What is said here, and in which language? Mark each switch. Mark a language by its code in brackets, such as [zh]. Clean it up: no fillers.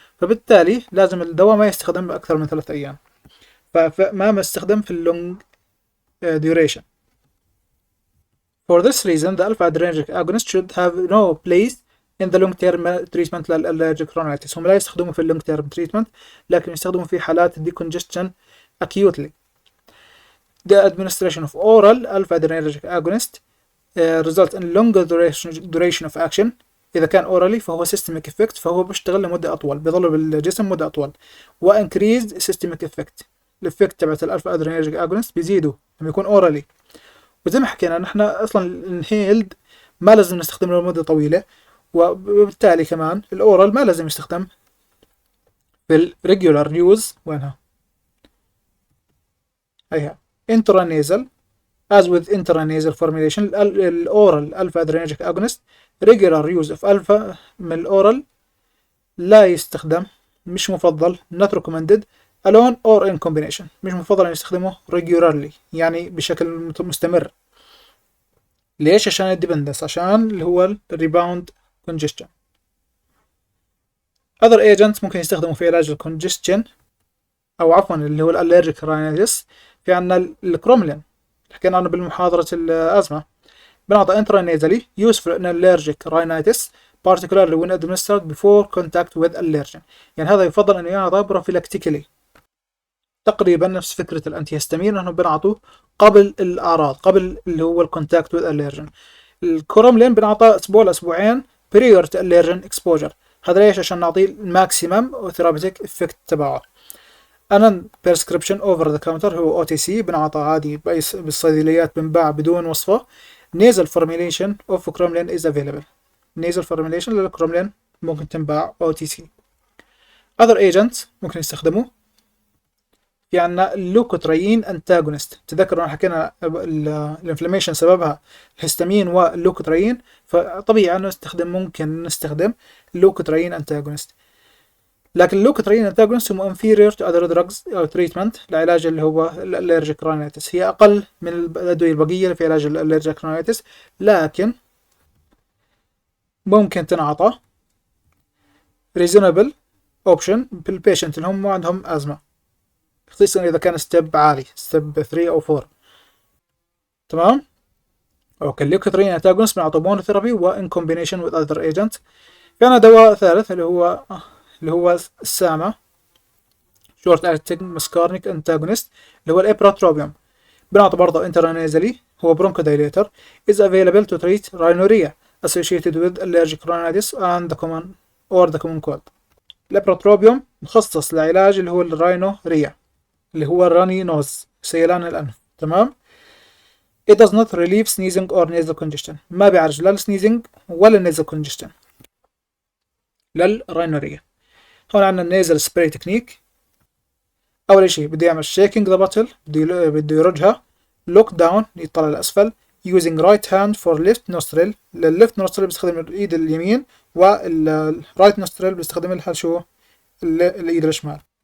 [ar] فبالتالي لازم الدواء ما يستخدم أكثر من 3 أيام، فما يستخدم في اللونج duration. [en] For this reason the alpha adrenergic agonist should have no place in the long term treatment للالرجيك rhinitis. [ar] هم لا يستخدموا في اللونج [en] term treatment [ar] لكن يستخدموا في حالات [en] decongestion acutely. The administration of oral alpha adrenergic agonist result in longer duration of action. [ar] إذا كان orally فهو [en] systemic effect، [ar] فهو بيشتغل لمدة أطول، بيظل بالجسم مدة أطول. و [en] increased systemic effect، [ar] الإفكت تبعت الألفا أدرينرجيك أجونست بيزيدوا لما يكون orally. وزي ما حكينا نحن أصلا الانهيلد ما لازم نستخدمه لمدة طويلة، وبالتالي كمان الأورال ما لازم يستخدم في الريجولار يوز. وينها؟ هيها intranasal. [en] As with intranasal formulation [ar] الأورال ألفا أدرينرجيك أجونست [en] regular use of [ar] ألفا من الأورال لا يستخدم، مش مفضل [en] not recommended alone or in combination. [ar] مش مفضل أن يستخدمه regularly يعني بشكل مستمر. ليش؟ عشان الديبندنس، عشان اللي هو الريباوند congestion. [en] other agents [ar] ممكن يستخدموا في علاج الكونجستشن أو عفوا اللي هو الالرجيك راينيتس. في عنا الكروملين حكينا عنه بالمحاضرة الأزمة، بنعطى [en] intranasally useful in allergic rhinitis particularly when administered before contact with allergen. [ar] يعني هذا يفضل أن يعطى بروفيلاكتيكلي، تقريبا نفس فكرة الأنتيهستامين أنه بنعطوه قبل الأعراض، قبل اللي هو الكونتاكت [en] with allergen. [ar] الكروملين بنعطى أسبوع لأسبوعين [en] prior to allergen exposure. [ar] هذا ليش؟ عشان نعطيه الماكسيمم ثيرابيوتيك افكت تبعه. أنا [en] prescription over the counter [ar] هو OTC بنعطى عادي بالصيدليات، بنباع بدون وصفة. [en] nasal formulation of cromolyn is available. nasal formulation [ar] للكروملين ممكن تنباع OTC. [en] other agents [ar] ممكن يستخدموا في عنا اللوكوتريين انتاجونست. تذكروا حكينا الانفلاميشن سببها الهستامين واللوكوتريين، فطبيعي انه ممكن نستخدم اللوكوتريين انتاجونست. لكن اللوكوتريين انتاجونست هم [en] inferior to other drugs [ar] أو treatment لعلاج اللي هو الالرجيك راينيتس، هي أقل من الأدوية البقية في علاج الالرجيك راينيتس، لكن ممكن تنعطى [en] reasonable option [ar] بالبيشنت اللي هم عندهم أزمة، خصيصا إذا كان ستيب عالي ستيب 3 أو 4. تمام؟ أوكي. اللوكوتريين انتاجونست بنعطى مونوثيرابي وإن [en] combination with other agents. [ar] في عنا دواء ثالث اللي هو الساما [en] short acting muscarinic antagonist [ar] اللي هو الابراتروبيوم، بنعطى برضه [en] intranasally، هو bronchodilator is available to treat rhinorrhea associated with allergic rhinitis and the common cold. [ar] الابراتروبيوم مخصص لعلاج اللي هو الراينوريا اللي هو الراني نوز، سيلان الأنف. تمام. [en] it does not relieve sneezing or nasal congestion، [ar] ما بيعالج لا السنيزنج ولا [en] nasal congestion [ar] للراينوريا. هون عندنا النيزل سبراي تكنيك. أول شيء بده يعمل شيكينج ذا باتل، بده يرجها، لوك داون يطلع لأسفل، [en] using right hand for left nostril. left nostril [ar] بستخدم الإيد اليمين، [en] right nostril [ar] بستخدم لها شو؟ الإيد الشمال.